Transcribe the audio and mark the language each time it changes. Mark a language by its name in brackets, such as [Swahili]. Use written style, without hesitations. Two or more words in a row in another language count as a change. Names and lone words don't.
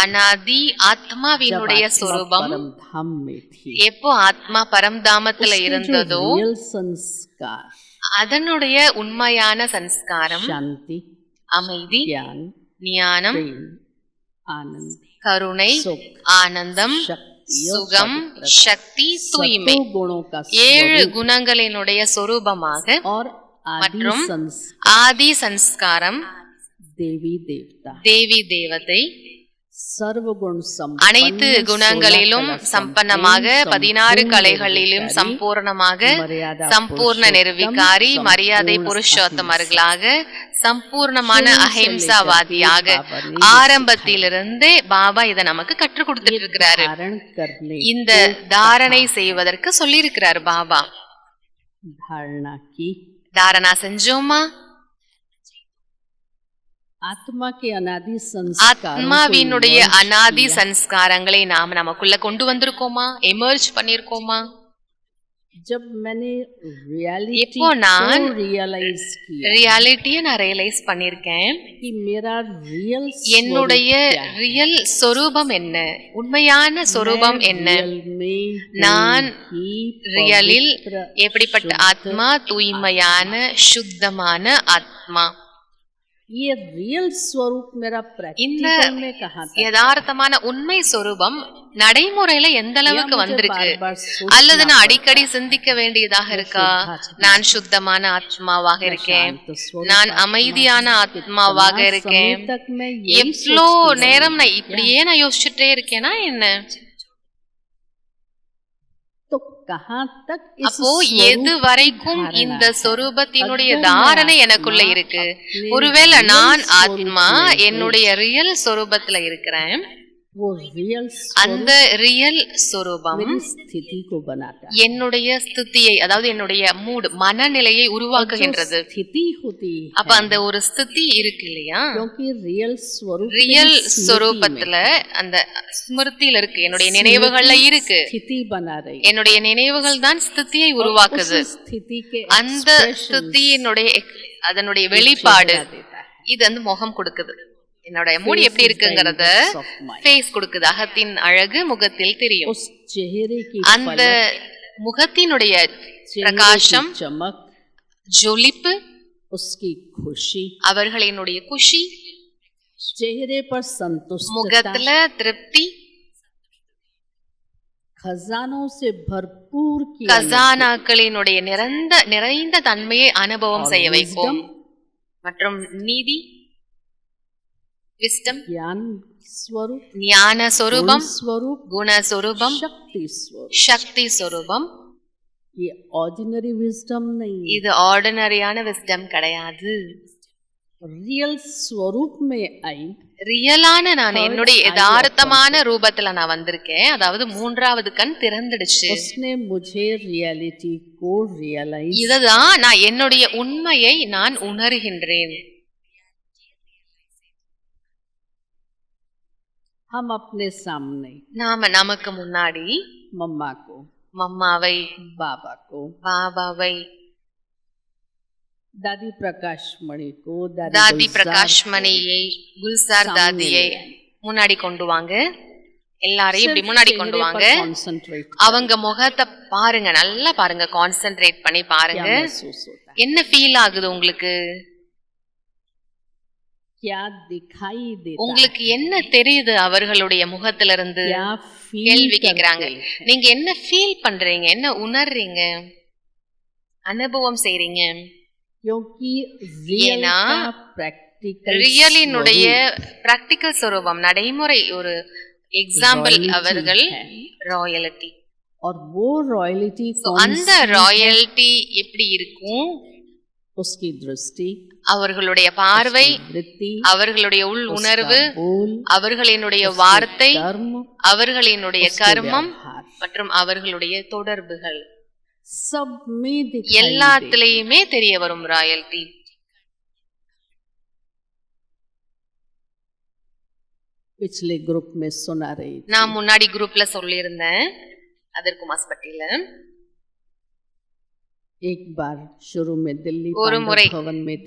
[Tamil] அனாதி ஆத்மாவினுடைய [Hindi] जब आत्मा स्वरूपम परम धाम में थी, [Tamil] எப்போ ஆத்மா பரம்தாமத்துல [Hindi] उसके जो [Tamil] இருந்ததோ [Hindi] रियल संस्कार, [Tamil] அதனுடைய உண்மையான சன்ஸ்காரம் [Hindi] शांति, [Tamil] அமைதி, [Hindi] ज्ञान, [Tamil] ஞானம், [Hindi] प्रेम, आनंद, [Tamil] கருணை, [Hindi] सुख, [Tamil] ஆனந்தம், [Hindi] शक्ति और [Tamil] சுகம், [Hindi] पवित्रता, [Tamil] சக்தி, தூய்மை, [Hindi] सतों गुणों का 7 स्वरूप [Tamil] குணங்களினுடைய சொரூபமாக [Hindi] और आदि [Tamil] மற்றும் [Hindi] संस्कार [Tamil] ஆதி சன்ஸ்காரம், [Hindi] देवी देवता, [Tamil] தேவி தேவதை, [Hindi] सर्वगुण [Tamil] அனைத்து குணங்களிலும் சம்பன்னமாக 16 கலைகளிலும் சம்பூர்ணமாக சம்பூர்ண நிர்விகாரி மரியாதை புருஷோத்தமர்களாக சம்பூர்ணமான அஹிம்சாவாதியாக ஆரம்பத்திலிருந்தே பாபா இதை நமக்கு கற்றுக் கொடுத்துட்டு இருக்கிறாரு. இந்த தாரணை செய்வதற்கு சொல்லி இருக்கிறாரு பாபா. [Hindi] धारणा की, [Tamil] தாரணா செஞ்சோமா? [Hindi] आत्मा के अनादि [Tamil] ஆத்மாவினுடைய அனாதி சன்ஸ்காரங்களை நாம் நமக்குள்ள கொண்டு வந்திருக்கோமா? எமர்ஜ் பண்ணிருக்கோமா? [Hindi] जब मैंने रियलिटी [Tamil] எப்போ நான் [Hindi] को रियलाइज किया [Tamil] ரியாலிட்டியை நான் ரியலைஸ் பண்ணிருக்கேன். [Hindi] कि मेरा रियल [Tamil] என்னுடைய ரியல் சொரூபம் என்ன, உண்மையான சொரூபம் என்ன, நான் ரியலில் எப்படிப்பட்ட ஆத்மா, தூய்மையான சுத்தமான ஆத்மா. [Hindi] ये रियल स्वरूप मेरा [Tamil] இந்த [Hindi] प्रैक्टिकल में कहाँ तक [Tamil] யதார்த்தமான உண்மை சொரூபம் நடைமுறையில எந்த அளவுக்கு [Hindi] मुझे [Tamil] வந்திருக்கு, [Hindi] बार-बार सोचना [Tamil] அல்லது நான் [Hindi] पड़ता [Tamil] அடிக்கடி சிந்திக்க வேண்டியதாக இருக்கா? நான் சுத்தமான ஆத்மாவாக [Hindi] मैं [Tamil] இருக்கேன், [Hindi] शांत स्वरूप [Tamil] நான் [Hindi] आत्मा [Tamil] அமைதியான [Hindi] हूँ। [Tamil] ஆத்மாவாக [Hindi] कितना [Tamil] இருக்கேன். [Hindi] समय तक मैं यही [Tamil] எவ்வளோ [Hindi] सोचती [Tamil] நேரம் [Hindi] रहूंगी? [Tamil] நான் இப்படியே நான் யோசிச்சுட்டே இருக்கேனா என்ன? [Hindi] तो कहाँ तक इस [Tamil] அப்போ [Hindi] स्वरूप [Tamil] எது [Hindi] की [Tamil] வரைக்கும் [Hindi] धारणा [Tamil] இந்த [Hindi] है? [Tamil] சொரூபத்தினுடைய [Hindi] अगर मैं [Tamil] தாரணை [Hindi] आत्मा [Tamil] எனக்குள்ள இருக்கு, [Hindi] अपने [Tamil] ஒருவேளை [Hindi] real [Tamil] நான் [Hindi] स्वरूप [Tamil] ஆத்மா [Hindi] में हूँ, [Tamil] என்னுடைய ரியல் சொரூபத்துல இருக்கிறேன், [Hindi] वो रियल [Tamil] அந்த [Hindi] स्वरूप [Tamil] ரியல் சொரூபம் [Hindi] मेरी स्थिति को बनाता है। [Tamil] என்னுடைய ஸ்திதியை, அதாவது என்னுடைய மூட், மனநிலையை [Hindi] और जो [Tamil] உருவாக்குகின்றது. [Hindi] स्थिति होती [Tamil] அப்ப [Hindi] है [Tamil] அந்த ஒரு ஸ்திதி இருக்கு இல்லையா, [Hindi] क्योंकि रियल स्वरूप [Tamil] ரியல் [Hindi] मेरी स्मृति [Tamil] சொரூபத்துல அந்த ஸ்மிருதியில இருக்கு, என்னுடைய நினைவுகள்ல [Hindi] स्मृति [Tamil] இருக்கு. [Hindi] स्थिति बना रही है। [Tamil] என்னுடைய நினைவுகள் தான் ஸ்திதியை [Hindi] और [Tamil] உருவாக்குது. [Hindi] उस स्थिति के [Tamil] அந்த [Hindi] expressions [Tamil] ஸ்திதியினுடைய அதனுடைய [Hindi] ये [Tamil] வெளிப்பாடு [Hindi] चेहरा देता है। [Tamil] இது வந்து முகம் கொடுக்குது. என்னோட மூடி [English] Face [Tamil] எப்படி [English] is the [Tamil] இருக்குங்கிறத [English] index of mind. [Tamil] ஃபேஸ் கொடுக்குது. அகத்தின் அழகு முகத்தில் தெரியும். [Hindi] उस चेहरे की [Tamil] அந்த [Hindi] फलक, [Tamil] முகத்தினுடைய [Hindi] चेहरे [Tamil] प्रकाशम, [Hindi] की चमक, [Tamil] ஜொலிப்பு, [Hindi] उसकी खुशी, [Tamil] அவர்களினுடைய குஷி, [Hindi] चेहरे पर संतुष्टता, [Tamil] முகத்துல திருப்தி, [Hindi] खजानों से भरपूर की [Tamil] கசானாக்களினுடைய நிறைந்த தன்மையை அனுபவம் [Hindi] और [Tamil] செய்ய [Hindi] wisdom, [Tamil] வைக்கும். மற்றும் நீதி, விஸ்டம், [Hindi] ज्ञान स्वरूप, [Tamil] ஞான சொரூபம், [Hindi] गुण स्वरूप, [Tamil] குண சொரூபம், [Hindi] शक्ति स्वरूप। [Tamil] சக்தி சொரூபம். [Hindi] ये [English] ordinary wisdom [Hindi] नहीं है, [Tamil] இது ஆர்டினரியான விஸ்டம் கிடையாது. [Hindi] रियल स्वरूप में आई, [Tamil] ரியலான நான் [English] Third [Tamil] என்னுடைய [English] eye [Tamil] யதார்த்தமான ரூபத்துல நான் வந்திருக்கேன். அதாவது மூன்றாவது கண் திறந்துடுச்சு. [Hindi] उसने मुझे रियलिटी को रियलाइज, [Tamil] இதுதான் நான் என்னுடைய உண்மையை நான் உணர்கின்றேன். [Hindi] हम अपने सामने [Tamil] நாம நமக்கு முன்னாடி [Hindi] मम्मा को, [Tamil] மம்மாவை, [Hindi] बाबा को, [Tamil] பாபாவை, [Hindi] दादी प्रकाश मणि को, [Tamil] தாதி [Hindi] गुलजार [Tamil] பிரகாஷ் [Hindi] को [Tamil] மணியை, குல்சார் [Hindi] सामने [Tamil] தாதியை [Hindi] ले आए। [Tamil] முன்னாடி கொண்டு வாங்க. எல்லாரையும் இப்படி [Hindi] सिर्फ [Tamil] முன்னாடி [Hindi] चेहरे [Tamil] கொண்டு [Hindi] पर [Tamil] வாங்க. [Hindi] concentrate [Tamil] அவங்க முகத்தை பாருங்க, நல்லா பாருங்க, கான்சென்ட்ரேட் பண்ணி [Hindi] क्या [Tamil] பாருங்க. [Hindi] महसूस होता है, [Tamil] என்ன ஃபீல் ஆகுது உங்களுக்கு? [Hindi] क्या दिखाई देता है, [Tamil] உங்களுக்கு என்ன தெரியுது அவர்களுடைய முகத்துல இருந்து? [Hindi] क्या फील [Tamil] கேள்வி கேக்குறாங்க. [Hindi] करते हैं। [Tamil] நீங்க என்ன ஃபீல் பண்றீங்க, என்ன உணர்றீங்க, அனுபவம் செய்றீங்க? [Hindi] क्योंकि रियल [Tamil] ஏன்னா, [Hindi] का प्रैक्टिकल [Tamil] ரியலினுடைய பிராக்டிக்கல் சொரூபம், நடைமுறை ஒரு எக்ஸாம்பிள் அவர்கள் ராயல்டி. [Hindi] और वो रॉयल्टी [Tamil] அந்த ராயல்டி எப்படி இருக்கும்? [Hindi] उसकी दृष्टि, [Tamil] அவர்களுடைய பார்வை, [Hindi] वृत्ति, [Tamil] அவர்களுடைய உள் உணர்வு, [Hindi] उसका बोल, [Tamil] அவர்களினுடைய வார்த்தை, [Hindi] कर्म, [Tamil] அவர்களினுடைய [Hindi] उसके [Tamil] கர்மம் [Hindi] व्यवहार, [Tamil] மற்றும் அவர்களுடைய தொடர்புகள் [Hindi] सब में दिखाई [Tamil] எல்லாத்துலயுமே தெரிய வரும் ராயல்டி. [Hindi] पिछले ग्रुप में सुना रही थी। [Tamil] நான் முன்னாடி குரூப்ல சொல்லியிருந்தேன், அதற்கு மாஸ்பட்டியில [Hindi] एक बार शुरू में दिल्ली [Tamil] ஒரு [Hindi] पांडव [Tamil] முறை [Hindi] भवन में थी।